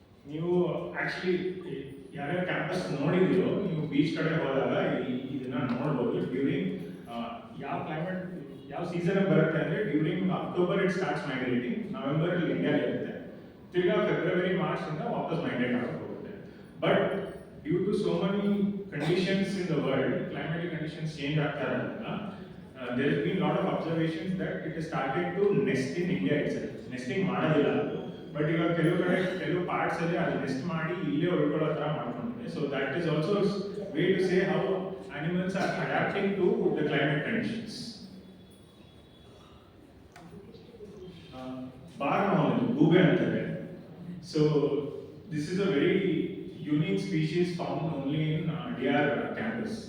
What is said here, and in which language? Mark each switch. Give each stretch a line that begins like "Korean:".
Kannada: ನೀವು ಆಕ್ಚುಲಿ ಯಾರ್ಯಾರು ಕ್ಯಾಂಪಸ್ ನೋಡಿದಿರೋ ನೀವು ಬೀಚ್ ಕಡೆ ಹೋದಾಗ ಇದನ್ನ ನೋಡ್ಬೋದು.
English: during
Kannada: ಯಾವ ಕ್ಲೈಮೇಟ್ ಯಾವ ಸೀಸನ್ ಬರುತ್ತೆ ಅಂದ್ರೆ
English: During October it starts migrating.
Kannada: November ಅಲ್ಲಿ ಇಂಡಿಯಾ ಇರುತ್ತೆ. ತಿರ್ಗಾ ಫೆಬ್ರವರಿ ಮಾರ್ಚ್ ಇಂದ ವಾಪಸ್ ಮೈಗ್ರೇಟ್ ಆಗಿ ಹೋಗುತ್ತೆ.
English: but due to so many conditions in the world, climatic conditions
Kannada: change ಆಗ್ತಾ ಇರೋದ್ರಿಂದ
English: there has been lot of observations that it has started to nest in India itself.
Kannada: Nesting ಮಾಡೋದಿಲ್ಲ ಅದು, but ಇವಾಗ ಕೆಲವು ಪಾರ್ಟ್ಸ್ ಅಲ್ಲಿ ಅದು ನೆಸ್ಟ್ ಮಾಡಿ ಇಲ್ಲೇ ಉಳ್ಕೊಳ್ಳೋ ತರ ಮಾಡ್ಕೊಂಡಿದೆ.
English: So that is also way to say how animals are adapting to the climate conditions. Barn
Kannada: ಗೂಬೆ ಅಂತಾರೆ.
English: So this is a very unique species found only in DR campus.